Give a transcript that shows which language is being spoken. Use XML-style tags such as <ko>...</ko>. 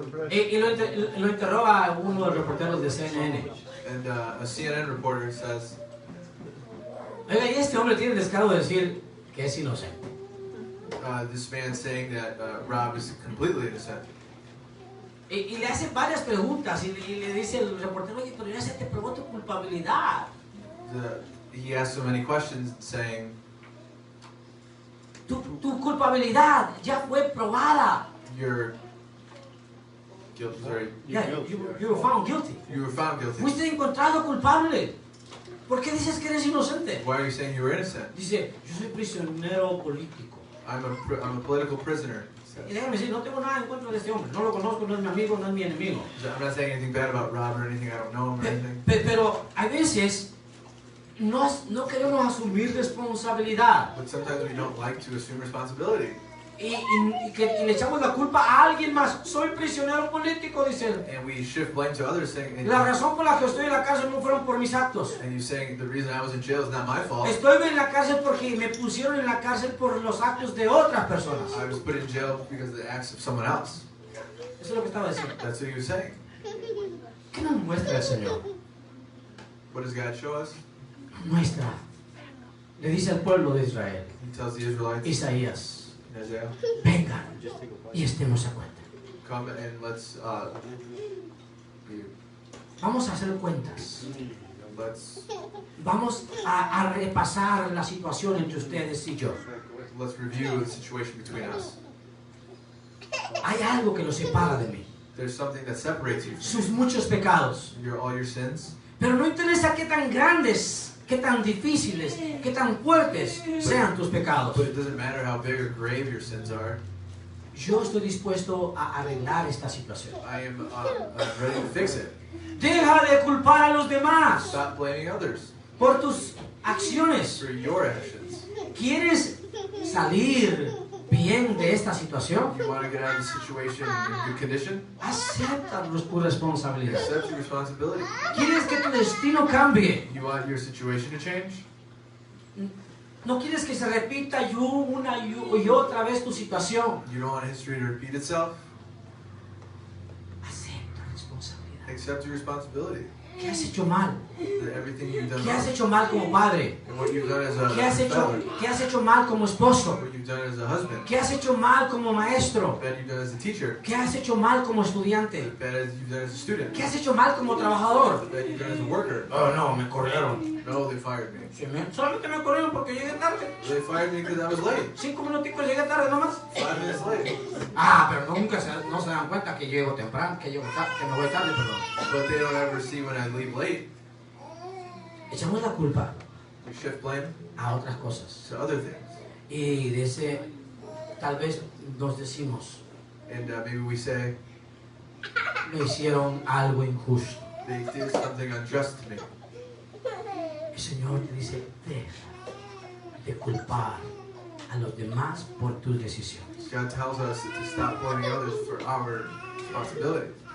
<es>Y lo interroga uno de los reporteros de CNN.</es> <en>And a CNN reporter says,</en> <es>Oiga, y este hombre tiene el descaro de decir que es inocente.</es> <en>this man saying that Rob is completely innocent.</en> <es>Y le hace varias preguntas y le dice el reportero, oye, pero ya se te probó tu culpabilidad.</es> <en>He asked so many questions saying,</en> <es>Tu culpabilidad ya fue probada.</es> <en>you're guilty. Sorry, Yeah, you were found guilty. you were found guilty.</en> <es>Fuiste encontrado culpable. ¿Por qué dices que eres inocente?</es> <en>Why are you saying you were innocent?</en> <es>Dice, yo soy prisionero político.</es> <en>I'm a political prisoner.</en> <es>Y déjame decir, no tengo nada en contra de este hombre. No lo conozco, no es mi amigo, no es mi enemigo.</es> <en>I'm not saying anything bad about Rob or anything. I don't know him or anything.</en> <es>Pero a veces no queremos asumir responsabilidad.</es> <en>But sometimes we don't like to assume responsibility.</en> <es>Y le echamos la culpa a alguien más. Soy prisionero político, dice él.</es> <en>And we shift blame to others, saying,</en> <es>La razón por la que estoy en la cárcel no fueron por mis actos.</es> <en>and you saying the reason I was in jail is not my fault.</en> <es>Estoy en la cárcel porque me pusieron en la cárcel por los actos de otras personas.</es> <en>I was put in jail because of the acts of someone else.</en> <es>Eso es lo que estaba diciendo.</es> <en>That's what he was saying.</en> <es>¿Qué nos muestra el Señor?</es> <en>What does God show us?</en> <es>Muestra. Le dice al pueblo de Israel,</es> <en>He tells the Israelites</en> <es>Isaías,</es> <en>in Isaiah,</en> <es>vengan y estemos a cuenta.</es> <en>come and let's</en> <es>Vamos a hacer cuentas. Vamos a repasar la situación entre ustedes y yo.</es> <en>let's review the situation between us.</en> <es>Hay algo que los separa de mí.</es> <en>There's something that separates you from</en> <es>Sus muchos pecados.</es> <en>all your sins.</en> <es>Pero no interesa qué tan grandes, qué tan difíciles, qué tan fuertes sean tus pecados.</es> <en>But it doesn't matter how big or grave your sins are.</en> <es>Yo estoy dispuesto a arreglar esta situación.</es> <en>I am ready to fix it.</en> <es>Deja de culpar a los demás</es> <en>Stop blaming others</en> <es>por tus acciones.</es> <en>for your actions.</en> <es>¿Quieres salir bien de esta situación?</es> <en>You want to get out of the situation in good condition?</en> <es>Acepta tu responsabilidad.</es> <en>Accept your responsibility.</en> <es>¿Quieres que tu destino cambie?</es> <en>You want your situation to change?</en> <es>¿No quieres que se repita una y otra vez tu situación?</es> <en>You don't want history to repeat itself?</en> <es>Acepta responsabilidad.</es> <en>Accept your responsibility.</en> <es>¿Qué has hecho mal?</es> <en>That everything you've done</en> <es>¿Qué has</es> <en>wrong,</en> <es>hecho mal como padre?</es> <en>and what you've done as a father,</en> <es>¿Qué has hecho mal como esposo?</es> <en>what you've done as a husband,</en> <es>¿Qué has hecho mal como maestro?</es> <en>bad you've done as a teacher,</en> <es>¿Qué has hecho mal como estudiante?</es> <en>bad as you've done as a student,</en> <es>¿Qué has hecho mal como trabajador?</es> <en>bad you've done as a worker.</en> <es>Oh, no, me corrieron.</es> <en>No, they fired me.</en> <es>Solamente me corrieron porque llegué tarde.</es> <en>They fired me because I was late.</en> <es>5 minuticos llegué tarde nomás.</es> <en>5 minutes late.</en> <es>Ah, pero no se dan cuenta que llego temprano, que me voy tarde, perdón.</es> <en>But they don't ever see when I leave late.</en> <es>Echamos la culpa</es> <en>We shift blame</en> <es>a otras cosas.</es> <en>to other things.</en> <es>Y de ese, tal vez nos decimos,</es> <en>And maybe we say,</en> <es>me hicieron algo injusto.</es> <en>they did something unjust to me.</en> <es>El Señor te dice, deja de culpar a los demás por tus decisiones.</es> <en>God tells us to stop blaming others for our responsibility.</en>